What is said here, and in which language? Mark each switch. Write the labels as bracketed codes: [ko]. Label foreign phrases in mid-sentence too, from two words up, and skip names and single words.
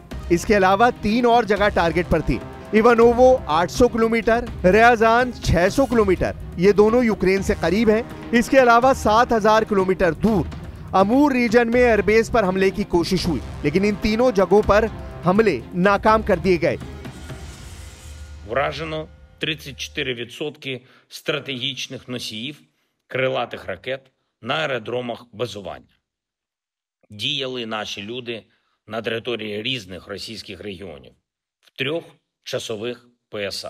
[hi] इसके अलावा 3 और जगह टारगेट पर थी। इवानोवो 800 किलोमीटर, रेयाजान 600 किलोमीटर, ये दोनों यूक्रेन से करीब हैं। इसके अलावा 7000 किलोमीटर दूर अमूर रीजन में एयरबेस पर हमले की कोशिश हुई, लेकिन इन तीनों जगहों पर हमले नाकाम कर दिए गए। [uk] Вражено 34% стратегічних носіїв крилатих ракет на аеродромах базування. Діяли наші люди на території різних російських регіонів в 3 часових поясах.